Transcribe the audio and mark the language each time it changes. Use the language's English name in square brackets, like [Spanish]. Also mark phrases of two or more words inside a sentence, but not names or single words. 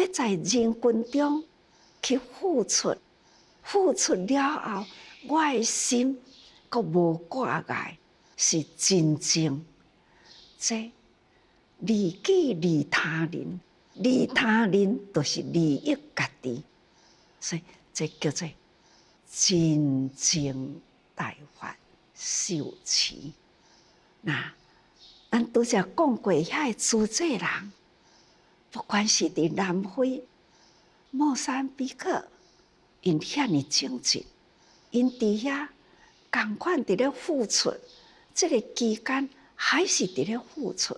[Min Nan Chinese] 在人群中去付出，付出了后，我的心阁无挂碍，是真正这利己利他人，利他人就是利益家己，所以这叫做真正大法受持。那咱拄则讲过，遐个主济人，不管是伫南非、莫桑比克，因遐尼精进，因伫遐共款伫咧付出，这个期间还是伫咧付出。